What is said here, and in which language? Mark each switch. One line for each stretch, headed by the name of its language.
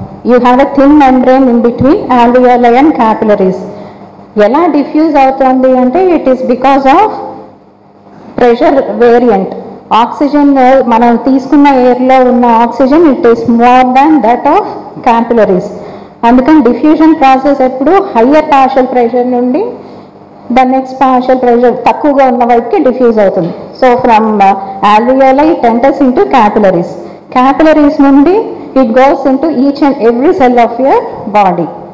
English: You have a thin membrane in between alveoli and capillaries.
Telugu: ఎలా diffuse అవుతుంది అంటే
English: It is because of pressure variant.
Telugu: Oxygen మనం తీసుకున్న ఎయిర్లో ఉన్న oxygen
English: It is more than that of capillaries.
Telugu: అందుకని diffusion process ఎప్పుడు higher partial pressure నుండి the next partial pressure తక్కువగా ఉన్న వైపుకి డిఫ్యూజ్ అవుతుంది.
English: So from alveoli it enters into capillaries.
Telugu: Capillaries నుండి
English: It goes into each and every cell of your body.